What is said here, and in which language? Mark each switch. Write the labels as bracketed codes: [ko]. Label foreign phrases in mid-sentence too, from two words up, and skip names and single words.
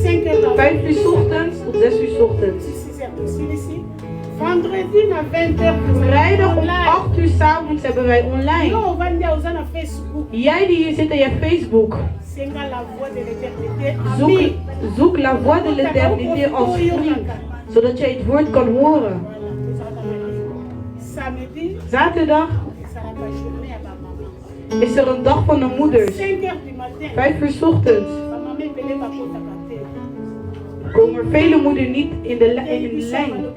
[nl] 5 uur 's ochtends tot 6 uur 's ochtends. Vrijdag om 8 uur 's avonds hebben wij online. Jij die hier zit en je hebt Facebook. Zoek la voix de l'éternité als vriend, zodat jij het woord kan horen. Zaterdag is er een dag van de moeders. 5 uur 's ochtends. Komen er vele moeders niet in de lijn.